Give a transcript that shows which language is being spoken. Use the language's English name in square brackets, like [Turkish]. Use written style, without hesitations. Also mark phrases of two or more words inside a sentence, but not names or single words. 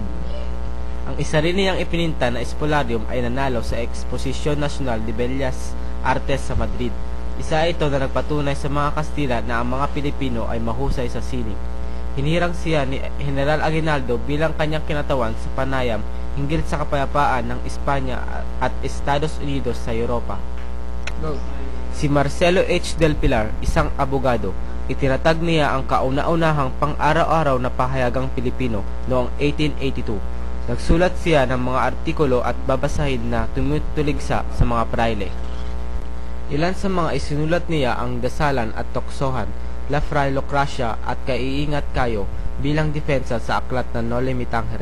[Filipino] Ang isa rin niyang ipininta na espolarium ay nanalo sa Exposition Nacional de Bellas Artes sa Madrid. Isa ito na nagpatunay sa mga Kastila na ang mga Pilipino ay mahusay sa sining. Hinirang siya ni General Aguinaldo bilang kanyang kinatawan sa panayam hinggil sa kapayapaan ng Espanya at Estados Unidos sa Europa. Si Marcelo H. del Pilar, isang abogado, itinatag niya ang kauna-unahang pang-araw-araw na pahayagang Pilipino noong 1882. Nagsulat siya ng mga artikulo at babasahin na tumutuligsa sa mga praile. Ilan sa mga isinulat niya ang Dasalan at Toksohan, La Frailocracia at Kaiingat Kayo bilang depensa sa aklat na Noli Me Tangere.